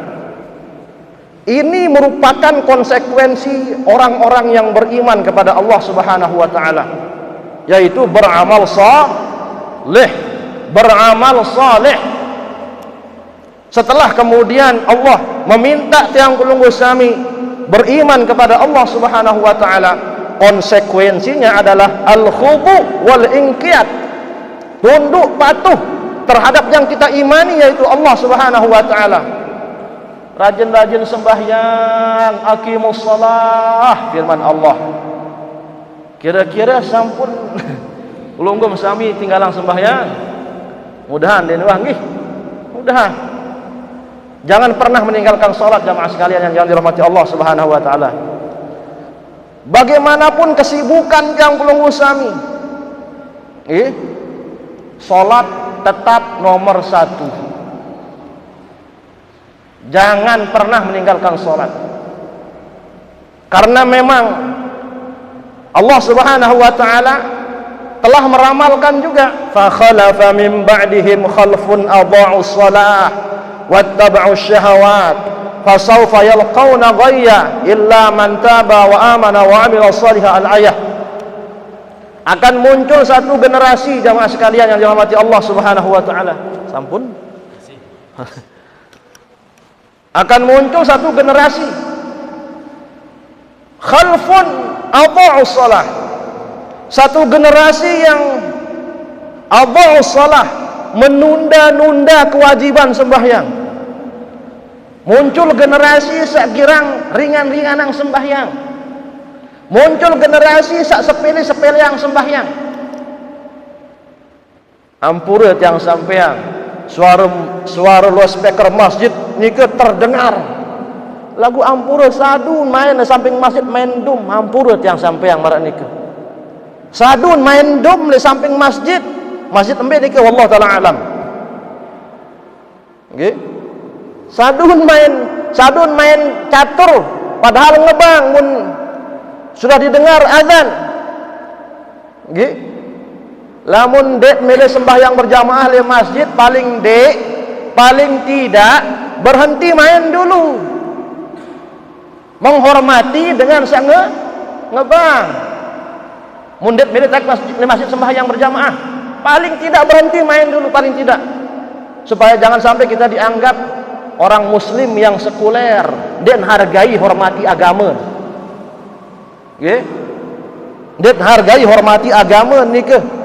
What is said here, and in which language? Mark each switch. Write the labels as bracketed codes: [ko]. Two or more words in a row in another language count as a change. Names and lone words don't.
[id] Ini merupakan konsekuensi orang-orang yang beriman kepada Allah [ar] سبحانه وتعالى, [id] yaitu beramal saleh, beramal saleh. Setelah kemudian Allah meminta [sas] tiang kulunggu sami [id] beriman kepada Allah [ar] سبحانه وتعالى, [id] konsekuensinya adalah [ar] الخضوع والانقياد, [id] tunduk patuh terhadap yang kita imani, yaitu Allah [ar] سبحانه وتعالى. [id] Rajin-rajin sembahyang, [ar] أقيموا الصلاة, [id] firman Allah. [sas] Kira-kira sampun kulunggum sami tinggalang sembahyang. Mudahan den wangi. Mudahan. [id] Jangan pernah meninggalkan salat jamaah sekalian yang dirahmati Allah [ar] سبحانه وتعالى. [id] Bagaimanapun kesibukan yang [sas] kulunggum sami, [id] salat tetap nomor 1. Jangan pernah meninggalkan salat. Karena memang Allah [ar] سبحانه وتعالى [id] telah meramalkan juga, [ar] فخلف من بعدهم خلف أضاعوا الصلاة واتبعوا الشهوات فسوف يلقون غيا إلا من تاب وآمن وعمل صالحا. الآية. [id] Akan muncul satu generasi jamaah sekalian yang dirahmati Allah [ar] سبحانه وتعالى. [id] Sampun. Akan muncul satu generasi [ar] خلف أضاعوا الصلاة, [id] satu generasi yang [ar] أضاعوا الصلاة, [id] menunda-nunda kewajiban sembahyang. Muncul generasi [sas] sak girang ringan-ringan [id] yang sembahyang, muncul generasi sak sepele-sepele yang sembahyang. [sas] Ampura tiang sampean, suara loudspeaker masjid nika terdengar lagu ampura sadun main di samping masjid, main dum ampura tiang sampean marak nika. Sadun main dum di samping masjid embe nika [ar] والله تعالى أعلم. [sas] Nggih. Sadun main catur padahal ngebang mun sudah didengar azan. [id] Nggih. [sas] Lamun dek milih [id] sembahyang berjamaah di masjid, paling tidak berhenti main dulu, menghormati dengan sangat ngebang. [sas] Mun dek milih tak [id] di masjid sembahyang berjamaah, paling tidak berhenti main dulu, paling tidak, supaya jangan sampai kita dianggap orang muslim yang sekuler dan hargai hormati agama. Nggih. Dan hargai hormati agama nika.